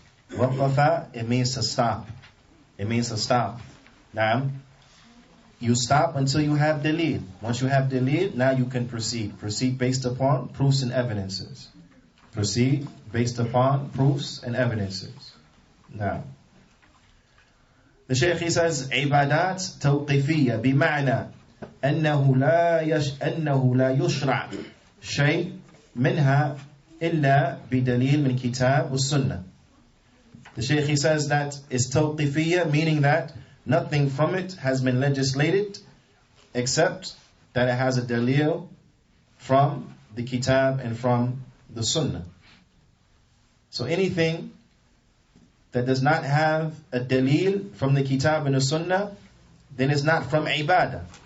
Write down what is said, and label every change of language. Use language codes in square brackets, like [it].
[en] Waqafa, it means to stop. It means to stop. You stop until you have dalil. Once you have dalil, now you can proceed. Proceed based upon proofs and evidences. Proceed based upon proofs and evidences. Now, the Shaykh, he says, [ar] عبادات توقيفية بمعنى أنه لا يشرع شيء منها إلا بدليل من كتاب والسنة. [en] The Shaykh, he says that it's توقيفية, meaning that nothing from it has been legislated except that it has a dalil from the kitab and from the sunnah. So anything that does not have a dalil from the kitab and the sunnah, then it's not from ibadah.